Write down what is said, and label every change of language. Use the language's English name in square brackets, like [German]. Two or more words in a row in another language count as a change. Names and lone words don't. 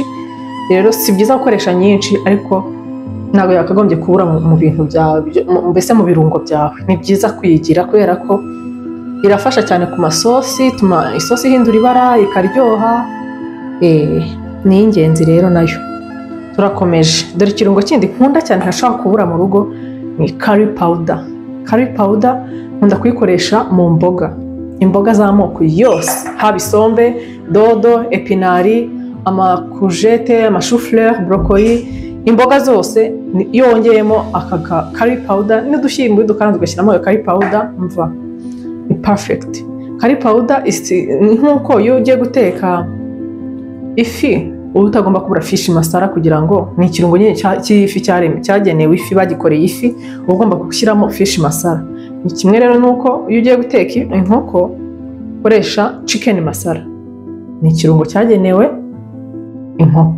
[Kinyarwanda] Rero si byiza gukoresha nyinshi ariko ntabwo yakagombye kubura mu bintu byawe, mbese mu birungo byawe ni byiza kuyigira kubera ko irafasha cyane ku masosi, ituma isosi ihindura ibara ikaryoha. Ni ingenzi rero nayo. Turakomeje, dore ikirungo kindi nkunda cyane ntashobora kubura mu rugo ni [English] curry powder. Curry powder [Kinyarwanda] nkunda kuyikoresha mu imboga z'amoko yose, haba isombe, dodo, epinari, amakujete, amashufleur, brocoli, imboga zose iyo wongeyemo aka [English] curry powder [Kinyarwanda] n'udushyimbo dukanze ugashyiramo iyo [English] curry powder [Kinyarwanda] mva ni perfect. [English] Curry powder [Kinyarwanda] nk'uko iyo ugiye guteka ifi uba utagomba kubura [English] fish masala [Kinyarwanda] kugira ngo ni ikirungo nyine cy'ifi cyagenewe ifi, bagikoreye ifi uba ugomba gushyiramo [English] fish masala. [Kinyarwanda] Ni kimwe rero nuko iyo ugiye guteka inkoko ukoresha [English] chicken masala, [Kinyarwanda] ni ikirungo cyagenewe inkoko.